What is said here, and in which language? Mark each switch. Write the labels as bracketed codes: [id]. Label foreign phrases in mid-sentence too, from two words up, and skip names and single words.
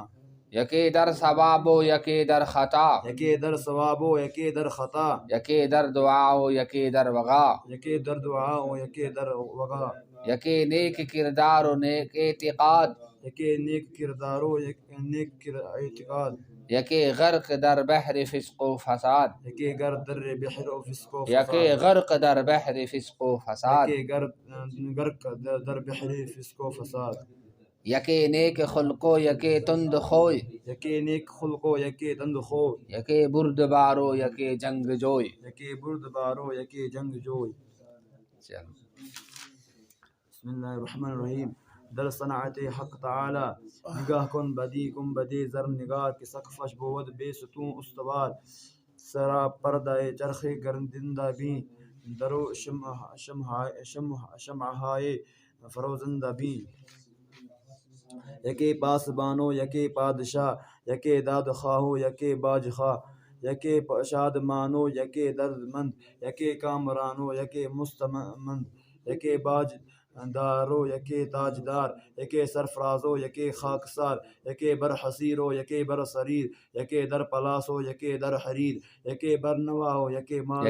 [fa] یکے در ثوابو یکے در خطا، یکے در ثوابو یکے در خطا، یکے در دعاؤ یکے در وغا، یکے در دعاؤ یکے در وغا، یکے نیک کردار و نیک اعتقاد، یکے نیک کردارو نیک اعتقاد، یکے غرق در بحر فسق و فساد، یکے گر در بحر و فسق و یکے فساد، غرق در بحر فسق و فساد، یکے غرق در بحر فسق و فساد، یکے نیک خلقو یکے تند خوی، یکے نیک خلقو یکے تند خو، یکے برد بارو یکے جنگ جوئی۔ یکے برد بارو یکے جنگ جوئی۔ [ar] بسم اللہ الرحمن الرحیم۔ [fa] در صنعت حق تعالی، نگاہ کن بدی گنبد زرنگار، کی سقفش بود بے ستون استوار، سرا پردہ چرخ گردندہ بھی، درو شمعہائے فروزندہ بھی، یکے پاس بانو یکے پادشاہ، یکے داد خواہو یکے باج خواہ، یکے شاد مانو یکے درد مند، یکے کامرانو یکے مستمند، یکے باج دارو یکے تاجدار، یکے سرفرازو یکے خاکسار، یکے بر حصیرو یکے بر سریر، یکے در پلاسو یکے در حریر، یکے بر نواؤ یکے مالدار،